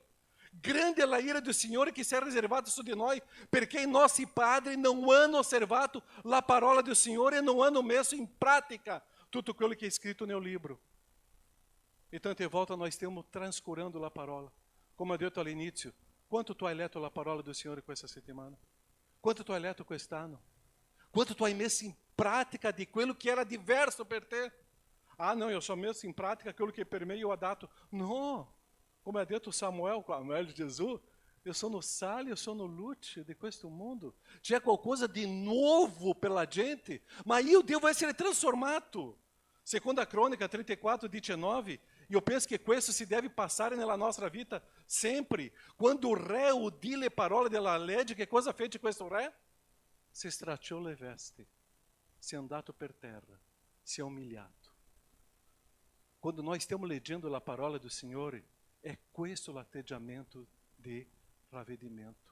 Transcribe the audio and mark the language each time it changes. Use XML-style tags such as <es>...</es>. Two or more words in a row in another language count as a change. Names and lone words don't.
<it>Grande è la ira do Signore che si è riservata su di noi, perché i nostri padri non hanno osservato la parola del Signore e non hanno messo in pratica tutto quello che è scritto nel libro. E tante volte nós stiamo trascurando la parola. Come ho detto all'inizio, quanto tu hai letto la parola del Signore questa settimana? Quanto tu hai letto quest'anno? Quanto tu hai messo in pratica di quello che era diverso per te?</it> <pt>Ah, não, eu só</pt> <it>messo in pratica quello che per me io ho dato. No, come ha detto Samuel, Samuel de Jesus, eu sono sale, eu sono luce di questo mondo. C'è qualcosa di nuovo per la gente, ma io devo essere trasformato. Seconda Crônica 34, 19,</it> <pt>e eu penso</pt> <it>che questo si deve passare nella nostra vita sempre. Quando il re udì le parole della legge, che cosa fece questo re? Si stracciò le vesti, si è andato per terra, si è umiliato. Quando nós stiamo leggendo la parola do Signore, è questo l'atteggiamento di ravvedimento.</it>